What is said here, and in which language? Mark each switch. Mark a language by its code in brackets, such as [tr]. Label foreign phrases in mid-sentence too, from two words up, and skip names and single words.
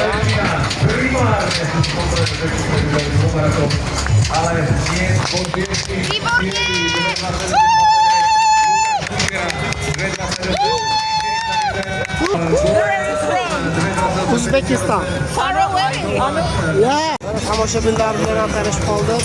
[en] Uzbekistan. Far away. Yeah. [uz] Tomoshabinlar bilan tanishib qoldik.